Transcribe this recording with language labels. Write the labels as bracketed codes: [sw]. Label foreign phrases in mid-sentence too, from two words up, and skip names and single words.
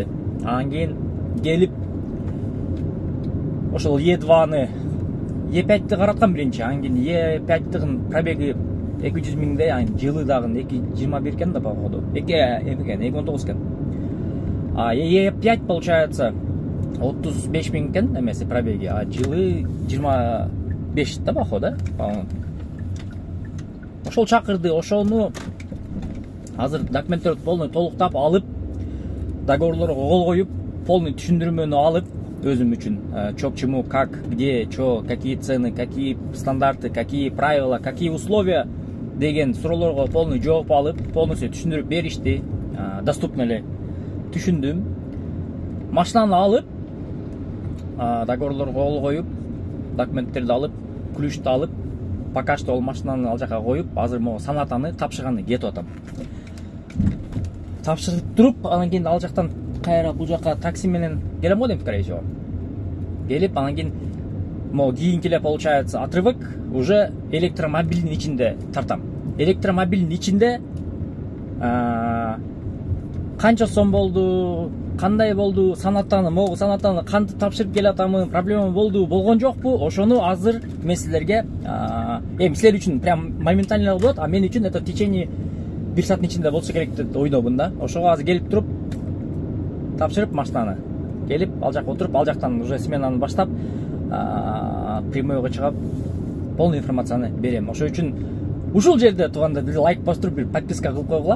[ky] Анан кийин келип ошол Е2-ны Е5-ти караткан биринчи, анан кийин Е5-тигин пробеги 200 миңде, анан жылы дагы 221 экен да походу. 219 экен. [ru] А Е5 получается [ky] 35 миң экен эмеси пробеги, а жылы 25 да [ru] походу, по-моему. [ky] Ошол чакырды, ошону азыр документтерди полный толуктап алып, договорлорго кол коюп, полный түшүндүрмөнү алып өзүм үчүн, [ru] чок чему, как, где, чо, какие цены, какие стандарты, какие правила, какие условия [ky] деген суроолорго полный жооп алып, полностью түшүндүрүп беришти, доступно эле түшүндүм. Машинаны алып, договорлорго кол коюп, документтерди алып, ключту алып, [ru] пока что [ky] ол машинаны ал жака коюп, азыр могу санатаны тапшырганы кетип атам. Тапшырып туруп, анан кийин ал жактан кайра бул жака такси менен келем го дейм, [ru] скорее всего. [ky] Келип, анан кийин могу кийинки эле [ru] получается отрывок уже [ky] электромобилдин ичинде тартам. Электромобилдин ичинде канча сом болду, кандай болду, санаттаны, могу санаттаны кантип тапшырып келатамын, проблема болду, болгон жокпу, ошону азыр мен силерге силер үчүн [ru] прям моментально [ky] болот, а мен үчүн [ru] это в течение [ky] 1 сааттын ичинде болсо керек деп ойдобун да. Ошого азыр келип туруп тапшырып машинаны, келип ал жака отуруп, ал жактан уже сменаны баштап прямойго чыгып полный информацияны берем. Ошол үчүн ушул жерде тууганда бир лайк басып туруп, бир подписка кылып койгула.